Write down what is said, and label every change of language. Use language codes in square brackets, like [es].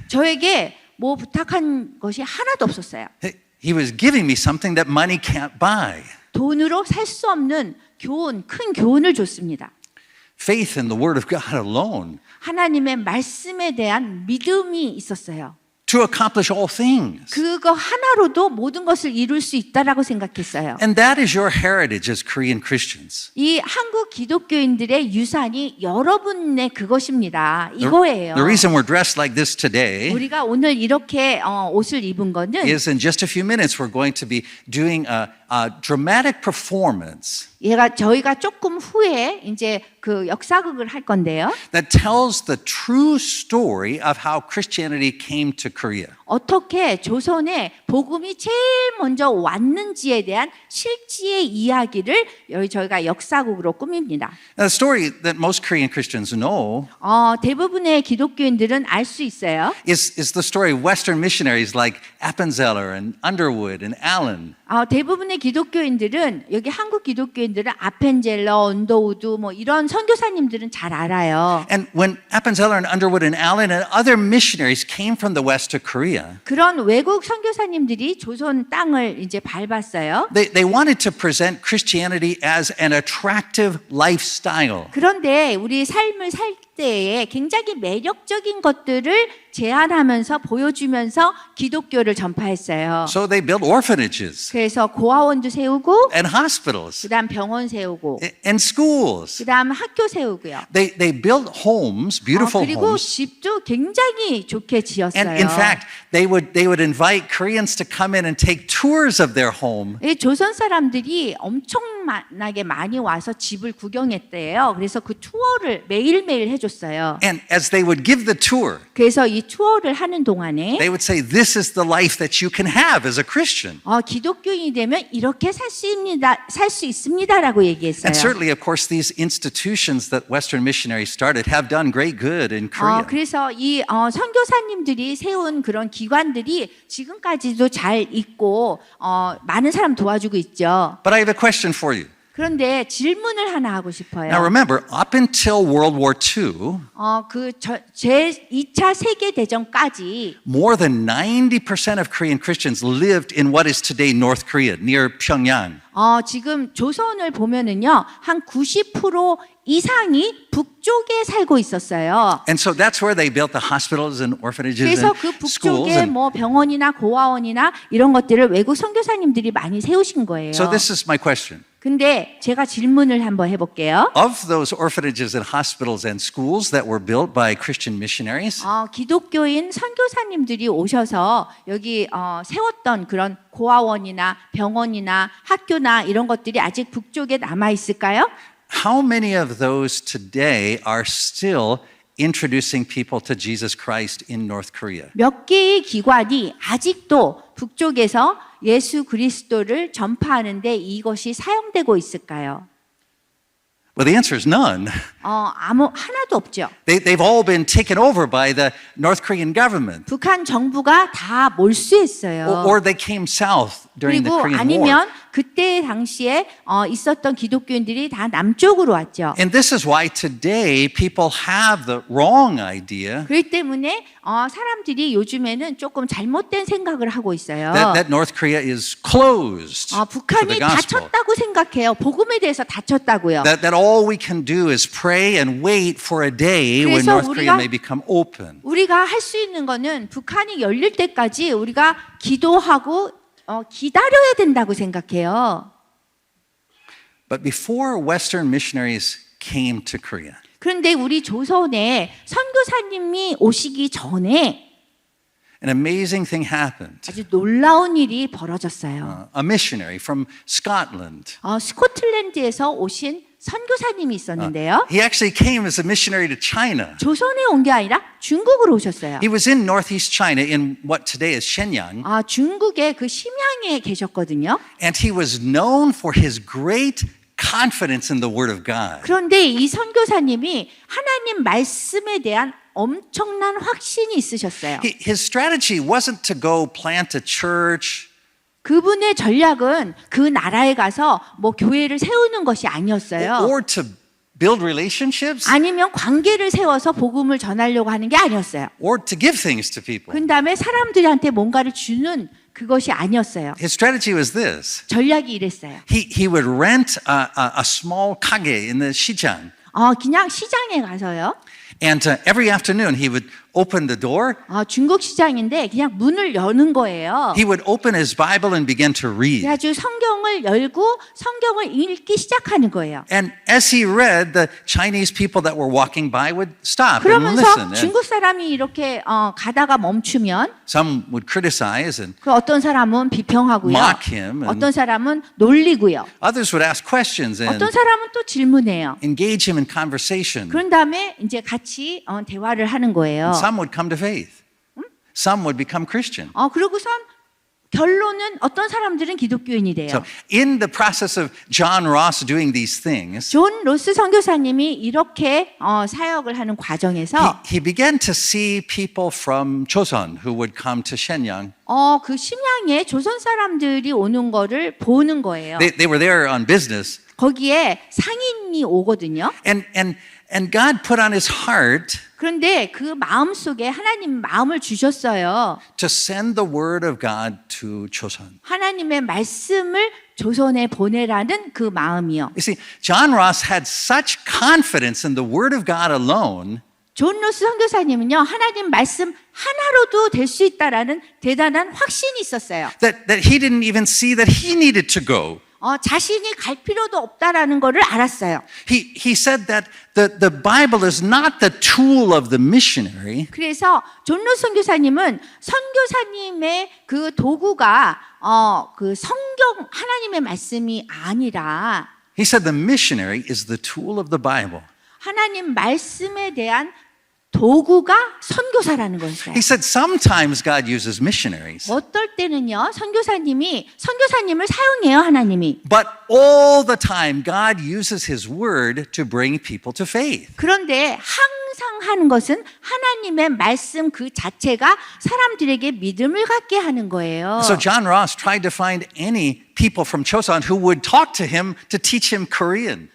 [ko] 저에게 뭐 부탁한 것이 하나도 없었어요. [en] He was giving me something that money can't buy. [ko] 돈으로 살 수 없는 교훈, 큰 교훈을 줬습니다. [en] Faith in the Word of God alone [ko] 하나님의 말씀에 대한 믿음이 있었어요. [en] to accomplish all things. [ko] 그거 하나로도 모든 것을 이룰 수 있다라고 생각했어요. [en] And that is your heritage as Korean Christians. [ko] 이 한국 기독교인들의 유산이 여러분의 그것입니다. 이거예요. [en] The reason we're dressed like this today [ko] 우리가 오늘 이렇게 옷을 입은 거는 [en] is in just a few minutes we're going to be doing a dramatic performance [ko] 저희가 조금 후에 이제 그 역사극을 할 건데요. [en] that tells the true story of how Christianity came to Korea. [ko] 어떻게 조선에 복음이 제일 먼저 왔는지에 대한 실지의 이야기를 저희가 역사극으로 꾸밉니다. [en] Now, the story that most Korean Christians know [ko] 대부분의 기독교인들은 알 수 있어요. [en] is the story of Western missionaries like Appenzeller and Underwood and Allen. [ko] 대부분의 기독교인들은 여기 한국 기독교인들은 아펜젤러, 언더우드 뭐 이런 선교사님들은 잘 알아요. [en] And when Appenzeller and Underwood and Allen and other missionaries came from the West to Korea, [ko] 그런 외국 선교사님들이 조선 땅을 이제 밟았어요. [en] they wanted to present Christianity as an attractive lifestyle. [ko] 그런데 우리 삶을 살 때에 굉장히 매력적인 것들을 제안하면서 보여주면서 기독교를 전파했어요. [en] So they built orphanages [ko] 그래서 고아원도 세우고 [en] and hospitals [ko] 그다음 병원 세우고 [en] and schools. [ko] 그다음 학교 세우고요. [en] They built homes, beautiful [ko] 그리고 [en] homes. [ko] 집도 굉장히 좋게 지었어요. [en] And in fact, they would invite Koreans to come in and take tours of their home. [ko] 이 조선 사람들이 엄청나게 많이 와서 집을 구경했대요. 그래서 그 투어를 매일매일 해줬어요. [en] And as they would give the tour, [ko] 그래서 이 투어를 하는 동안에 [en] they would say, "This is the life that you can have as a Christian." [ko] 기독교인이 되면 이렇게 살 수 있습니다라고 얘기했어요. [en] And certainly, of course, these institutions that Western missionaries started have done great good in Korea. [ko] 그래서 이 선교사님들이 세운 그런 기관들이 지금까지도 잘 있고 많은 사람 도와주고 있죠. [en] But I have a question for you. [ko] 그런데 질문을 하나 하고 싶어요. [en] Now remember, up until World War II, [ko] 제 2차 세계 대전까지 [en] more than 90% of Korean Christians lived in what is today North Korea, near Pyongyang. [ko] 지금 조선을 보면은요, 한 90% 이상이 북쪽에 살고 있었어요. [en] And so that's where they built the hospitals and orphanages [ko] 그래서 [en] and [ko] 그 [en] schools. [ko] 북쪽에 [en] And [ko] 뭐 병원이나 고아원이나 이런 것들을 외국 선교사님들이 많이 세우신 거예요. [en] so this is my question. [ko] 근데 제가 질문을 한번 해볼게요. [en] Of those orphanages and hospitals and schools that were built by Christian missionaries, [ko] 기독교인 선교사님들이 오셔서 여기 세웠던 그런 고아원이나 병원이나 학교나 이런 것들이 아직 북쪽에 남아 있을까요? [en] how many of those today are still introducing people to Jesus Christ in North Korea? [ko] 몇 개의 기관이 아직도 북쪽에서 예수 그리스도를 전파하는데 이것이 사용되고 있을까요? [en] Well, the answer is none. [ko] 하나도 없죠. [en] They've all been taken over by the North Korean government. [ko] 북한 정부가 다 몰수했어요. [en] Or they came south during the [ko] 그리고 [en] Korean War. [ko] 아니면 그때 당시에 있었던 기독교인들이 다 남쪽으로 왔죠. [en] And this is why today people have the wrong idea [ko] 그렇기 때문에 사람들이 요즘에는 조금 잘못된 생각을 하고 있어요. [en] that North Korea is closed to the [ko] 북한이 [en] gospel. [ko] 닫혔다고 생각해요. 복음에 대해서 닫혔다고요. [en] That all we can do is pray and wait for a day when [ko] 그래서 [en] North Korea [ko] 우리가- [en] may become open. [ko] 우리가 할 수 있는 거는 북한이 열릴 때까지 우리가 기도하고 기다려야 된다고 생각해요. [en] But before Western missionaries came to Korea, [ko] 그런데 우리 조선에 선교사님이 오시기 전에 [en] an amazing thing happened. [ko] 아주 놀라운 일이 벌어졌어요. [en] A missionary from Scotland. [ko] 스코틀랜드에서 오신 선교사님이 있었는데요. [en] He actually came as a missionary to China. [ko] 조선에 온 게 아니라 중국으로 오셨어요. [en] He was in northeast China in what today is Shenyang, [ko] 중국의 그 심양에 계셨거든요. [en] and he was known for his great confidence in the Word of God. [ko] 그런데 이 선교사님이 하나님 말씀에 대한 엄청난 확신이 있으셨어요. [en] His strategy wasn't to go plant a church. [ko] 그분의 전략은 그 나라에 가서 뭐 교회를 세우는 것이 아니었어요. [en] Or to build relationships, [ko] 아니면 관계를 세워서 복음을 전하려고 하는 게 아니었어요. [en] or to give things to people. [ko] 그 다음에 사람들한테 뭔가를 주는 그것이 아니었어요. [en] His strategy was this. [ko] 전략이 이랬어요. [en] He would rent a small kage in the 시장. [ko] 그냥 시장에 가서요. [en] And every afternoon he would open the door. [ko] 중국 시장인데 그냥 문을 여는 거예요. [en] He would open his Bible and begin to read. [ko] 그래가지고 성경을 열고 성경을 읽기 시작하는 거예요. [en] And as he read, the Chinese people that were walking by would stop and [ko] 그러면서 [en] listen. And [ko] 중국 사람이 이렇게 가다가 멈추면 [en] some would criticize, and [ko] 그 어떤 사람은 비평하고요. [en] Mock him and- [ko] 어떤 사람은 놀리고요. [en] others would ask questions and [ko] 어떤 사람은 또 질문해요. [en] engage him in conversation. [ko] 그런 다음에 이제 같이 대화를 하는 거예요. [en] Some would come to faith. Some would become Christian. [ko] 그러고선 결론은 어떤 사람들은 기독교인이 돼요. [en] So in the process of John Ross doing these things, [ko] 존 로스 선교사님이 이렇게 사역을 하는 과정에서 [en] he began to see people from Joseon who would come to Shenyang. [ko] 그 심양에 조선 사람들이 오는 거를 보는 거예요. [en] They were there on business. [ko] 거기에 상인이 오거든요. [en] And God put on his heart [ko] 그런데 그 마음 속에 하나님 마음을 주셨어요. [en] to send the word of God to Joseon. [ko] 하나님의 말씀을 조선에 보내라는 그 마음이요. [en] You see, John Ross had such confidence in the word of God alone [ko] 존 로스 선교사님은요, 하나님 말씀 하나로도 될 수 있다라는 대단한 확신이 있었어요. [en] that he didn't even see that he needed to go. [ko] 자신이 갈 필요도 없다라는 것을 알았어요. [en] He said that the Bible is not the tool of the missionary. [ko] 그래서 존 로스 선교사님은 선교사님의 그 도구가 그 성경 하나님의 말씀이 아니라 [en] He said the missionary is the tool of the Bible. [ko] 하나님 말씀에 대한 도구가 선교사라는 거였어요. [en] He said sometimes God uses missionaries, [ko] 어떨 때는요, 선교사님을 사용해요, 하나님이. [en] but all the time God uses His word to bring people to faith. [ko] 그런데 항상 하는 것은 하나님의 말씀 그 자체가 사람들에게 믿음을 갖게 하는 거예요. [en] So John Ross tried to find any people from Chosun who would talk to him to teach him Korean.